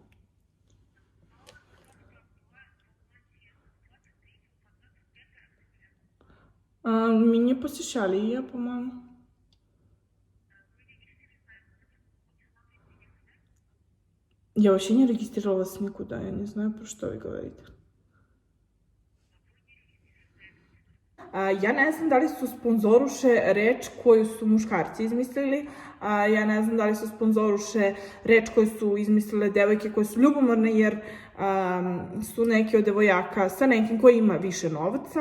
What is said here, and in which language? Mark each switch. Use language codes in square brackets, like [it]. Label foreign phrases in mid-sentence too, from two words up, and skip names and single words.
[ru] Меня посещали ее, по-моему. Я вообще не регистрировалась никуда, я не знаю, про что вы говорите. [sr] Ja ne znam da li su sponzoruše reč koju su muškarci izmislili, ja ne znam da li su sponzoruše reč koju su izmislile devojke koje su ljubomorne jer su neke od devojaka sa nekim koji ima više novca.